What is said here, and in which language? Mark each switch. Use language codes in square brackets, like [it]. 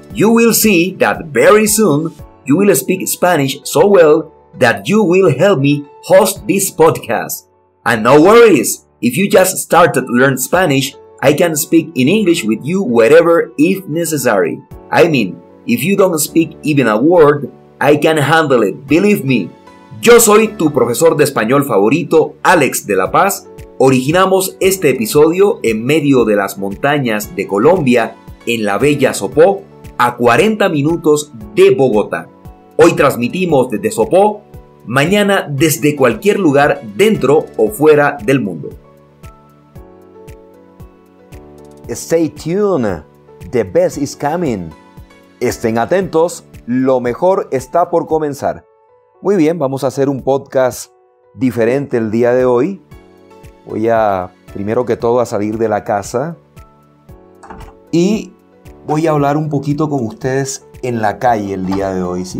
[en] You will see that very soon you will speak Spanish so well that you will help me host this podcast. And no worries, if you just started to learn Spanish, I can speak in English with you wherever if necessary. I mean, if you don't speak even a word, I can handle it, believe me. [es] Yo soy tu profesor de español favorito, Alex de la Paz. Originamos este episodio en medio de las montañas de Colombia, en la bella Sopó, a 40 minutos de Bogotá. Hoy transmitimos desde Sopó, mañana desde cualquier lugar dentro o fuera del mundo. [en] Stay tuned, the best is coming. [es] Estén atentos, lo mejor está por comenzar. Muy bien, vamos a hacer un podcast diferente el día de hoy. Voy a, primero que todo, a salir de la casa y voy a hablar un poquito con ustedes en la calle el día de hoy. ¿Sí?